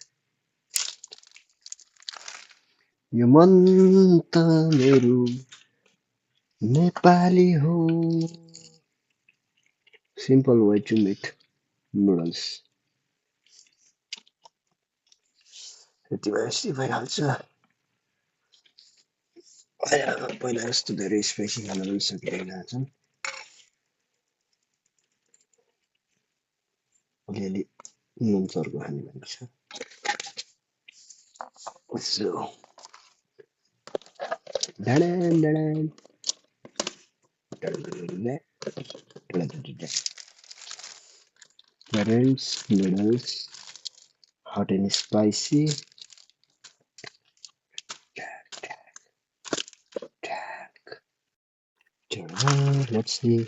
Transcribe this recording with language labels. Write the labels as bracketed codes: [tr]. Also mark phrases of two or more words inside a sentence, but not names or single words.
[ne] यो मन त मेरो नेपाली हो [en] simple way to make noodles [ne] यति भएपछि भइहाल्छ पहिला जस्तो धेरै स्पाइसी खान पनि सकिँदैन छन् अलिअलि नुन चर्को खाने बानी छ So, da-da, da-da, da-da-da-da, da-da-da-da. [en] Currents, noodles, hot and spicy. Let's see.